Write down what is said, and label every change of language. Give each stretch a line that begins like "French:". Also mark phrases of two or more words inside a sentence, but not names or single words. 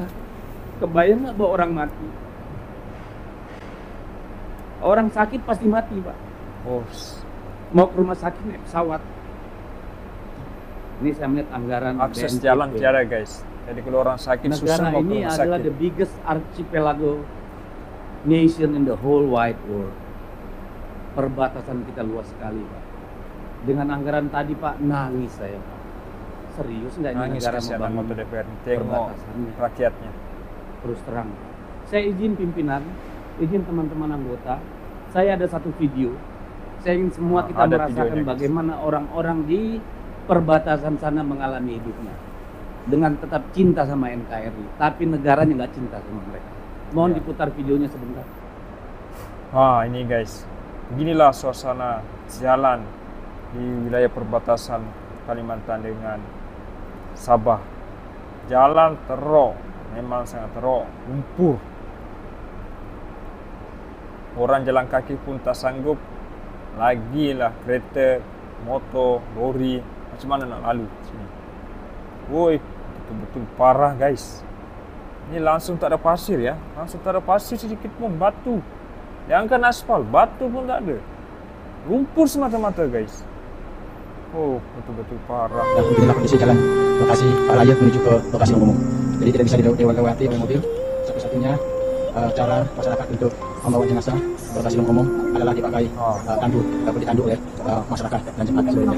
Indonesian: Kebayang nggak bahwa orang mati? Orang sakit pasti mati, Pak. Oh, Mau ke rumah sakit naik pesawat. Ini saya melihat anggaran akses BNPP. jalan tiada guys. Jadi kalau orang sakit susah Negara mau ke ini rumah adalah sakit.
English: the biggest archipelago nation in the whole wide world.
Indonesian: Perbatasan kita luas sekali, Pak. Dengan anggaran tadi, Pak, nangis saya, Pak. Serius nggak ini Nangis negara kasihan membangun anggota DPR, tengok perbatasannya? rakyatnya. Terus terang, saya izin pimpinan, izin teman-teman anggota, saya ada satu video. Saya ingin semua kita ada merasakan videonya, guys. bagaimana orang-orang di perbatasan sana mengalami hidupnya dengan tetap cinta sama NKRI, tapi negaranya nggak cinta sama mereka. Mohon Ya. diputar videonya sebentar. Ini guys, beginilah suasana jalan di wilayah perbatasan Kalimantan dengan Sabah.
Malay: Jalan teruk, memang sangat teruk, lumpur. Orang jalan kaki pun tak sanggup, lagilah kereta, motor, lori, macam mana nak lalu sini. Woi, betul-betul parah guys. Ini langsung tak ada pasir ya, langsung tak ada pasir sedikit pun, batu. Jangankan aspal, batu pun tak ada. Lumpur semata-mata guys. Oh, betul-betul parah.
Indonesian: Dan beginilah kondisi jalan lokasi Pak Layat menuju ke lokasi umum. Jadi tidak bisa dilewati oleh mobil. Satu-satunya cara masyarakat untuk membawa jenazah ke lokasi umum adalah dipakai tandu ataupun ditandu oleh masyarakat dan jemaat seluruhnya.